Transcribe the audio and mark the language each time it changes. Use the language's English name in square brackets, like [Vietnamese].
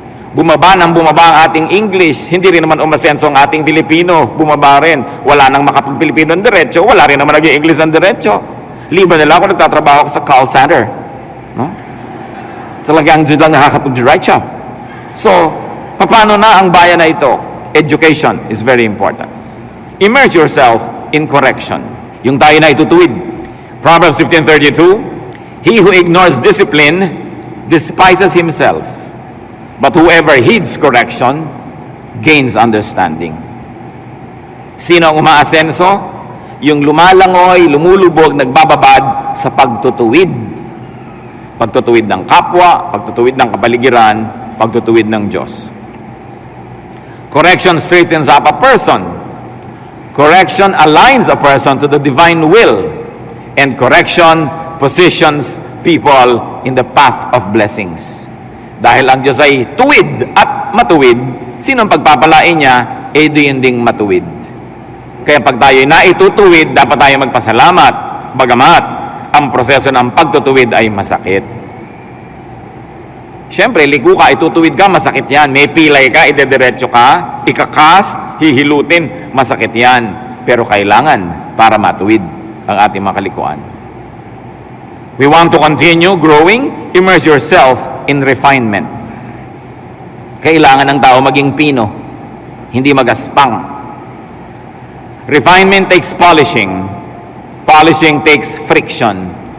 [Filipino] Bumaba ng bumaba ang ating English, hindi rin naman umasenso ang ating Filipino, bumaba rin. Wala nang makapag-Pilipino ng diretso, wala rin naman naging English ng diretso. Liban nila ako nagtatrabaho ako sa call center. No? Talagang dyan lang nakakapag-diretso. So, paano na ang bayan na ito? [English] Education is very important. Immerse yourself in correction. [Filipino] Yung tayo na itutuwid. [English] Proverbs 15:32, he who ignores discipline despises himself. But whoever heeds correction gains understanding. [Filipino] Sino ang umaasenso? Yung lumalangoy, lumulubog, nagbababad sa pagtutuwid. Pagtutuwid ng kapwa, pagtutuwid ng kapaligiran, pagtutuwid ng Diyos. [English] Correction straightens up a person. Correction aligns a person to the divine will. And correction positions people in the path of blessings. [Filipino] Dahil ang Diyos ay tuwid at matuwid, sino ang pagpapalain niya, diyan ding matuwid. Kaya pag tayo naitutuwid, dapat tayo magpasalamat, bagamat ang proseso ng pagtutuwid ay masakit. Siyempre, ligo ka, itutuwid ka, masakit yan. May pilay ka, idediretso ka, ikakast, hihilutin, masakit yan. Pero kailangan para matuwid ang ating mga kalikuan. [English] We want to continue growing, immerse yourself in refinement. [Filipino] Kailangan ng tao maging pino, hindi magaspang. [English] Refinement takes polishing. Polishing takes friction.